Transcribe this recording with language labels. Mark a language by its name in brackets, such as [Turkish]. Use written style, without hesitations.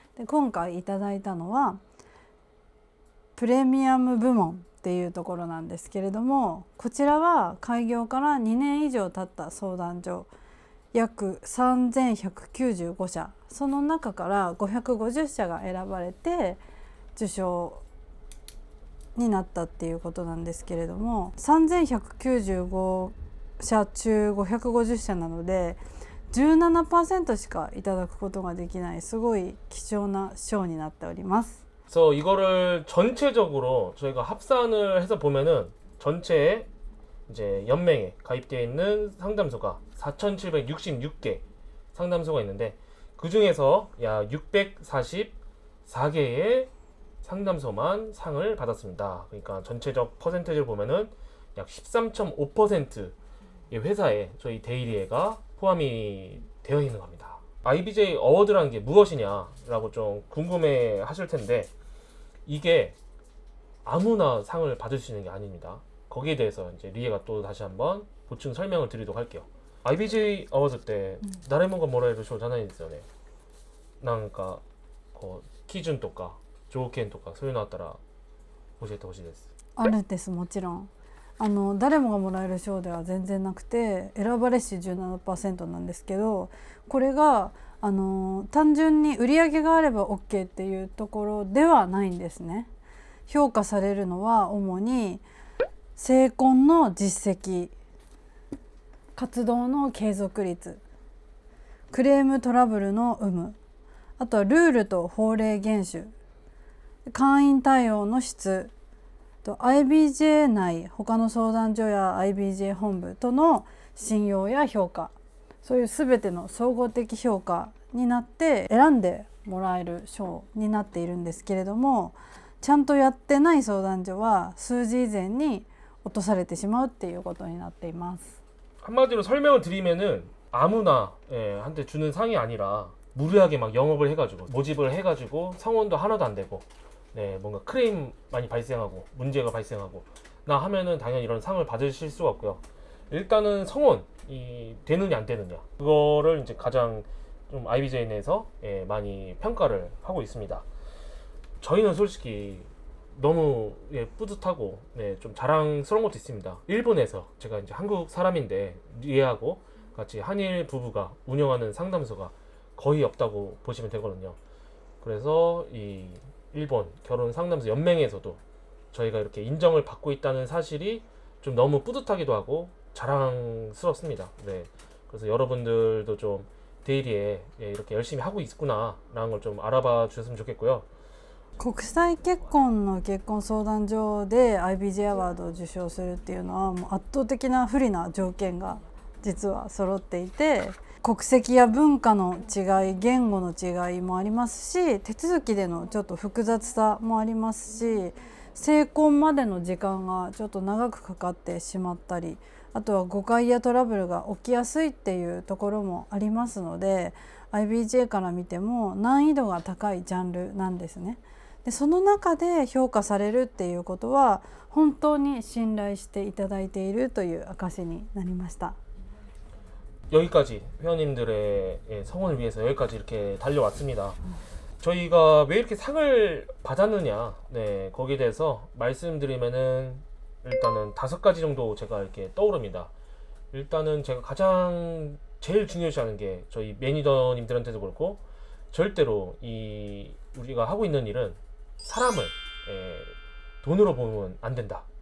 [Japanese] で、今回いただいたのはプレミアム部門っていうところなんですけれども、こちらは開業から2年以上経った相談所約3195社、その中から550社が選ばれて受賞になったっていうことなんですけれども、3195社中550社なので 17% しかいただくことができない、すごい貴重な賞になっております。 [Korean] 그래서 이거를 전체적으로 저희가 합산을 해서 보면은 전체에 이제 연맹에 가입되어 있는 상담소가 4,766개 상담소가 있는데 그 중에서 약 644개의 상담소만 상을 받았습니다. 그러니까 전체적 퍼센테이지를 보면은 약 13.5%의 회사에 저희 데일리에가 포함이 되어 있는 겁니다. IBJ 어워드라는 게 무엇이냐라고 좀 궁금해 하실 텐데, 이게 아무나 상을 받을 수 있는 게 아닙니다. 거기에 대해서 이제 리에가 또 다시 한번 보충 설명을 드리도록 할게요. [Japanese] IBJ [Korean] 어워드 때 [Japanese] 誰もがもらえる賞じゃないんですよね。なんかこう基準とか条件とかそういうのあったら教えてほしいです。あるんです、もちろん。誰もがもらえる賞では全然なくて、選ばれし 17% なんですけど、これが単純に売り上げがあれば OK っていうところではないんですね。評価されるのは主に成婚の実績、活動の継続率、クレームトラブルの有無、あとはルールと法令厳守、会員対応の質、IBJ 内他の相談所や IBJ 本部との信用や評価、そういう全ての総合的評価になって選んでもらえる賞になっているんですけれども、ちゃんとやってない相談所は数字以前に落とされてしまうっていうことになっています。 [Korean] 한마디로 설명을 드리면은 아무나 한테 주는 상이 아니라 무리하게 막 영업을 해가지고 모집을 해가지고 성원도 하나도 안 되고, 네, 뭔가 크레임 많이 발생하고 문제가 발생하고 나 하면은 당연히 이런 상을 받으실 수가 없고요. 일단은 성원이 되느냐 안 되느냐, 그거를 이제 가장 좀 IBJ 내에서 많이 평가를 하고 있습니다. 저희는 솔직히 너무 뿌듯하고 좀 자랑스러운 것도 있습니다. 일본에서 제가 이제 한국 사람인데 리에하고 같이 한일 부부가 운영하는 상담소가 거의 없다고 보시면 되거든요. 그래서 이 일본 결혼 상담소 연맹에서도 저희가 이렇게 인정을 받고 있다는 사실이 좀 너무 뿌듯하기도 하고 자랑스럽습니다. 네, 그래서 여러분들도 좀 데일리에 이렇게 열심히 하고 있구나 라는 걸 좀 알아봐 주셨으면 좋겠고요. [Japanese] 国際結婚の結婚相談所で IBJ アワードを受賞するっていうのはもう圧倒的な不利な条件が実は揃っていて、国籍や文化の違い、言語の違いもありますし、手続きでのちょっと複雑さもありますし、成婚までの時間がちょっと長くかかってしまったり、あとは誤解やトラブルが起きやすいっていうところもありますので、 IBJ から見ても難易度が高いジャンルなんですね。で、その中で評価されるっていうことは本当に信頼していただいているという証になりました。 [Korean] 여기까지 회원님들의 성원을 위해서 여기까지 이렇게 달려왔습니다. 저희가 왜 이렇게 상을 받았느냐, 네, 거기에 대해서 말씀드리면은 일단은 5가지 정도 제가 이렇게 떠오릅니다. 일단은 제가 가장 제일 중요시하는 게 저희 매니저님들한테도 그렇고 절대로 이 우리가 하고 있는 일은 사람을 돈으로 보면 안 된다.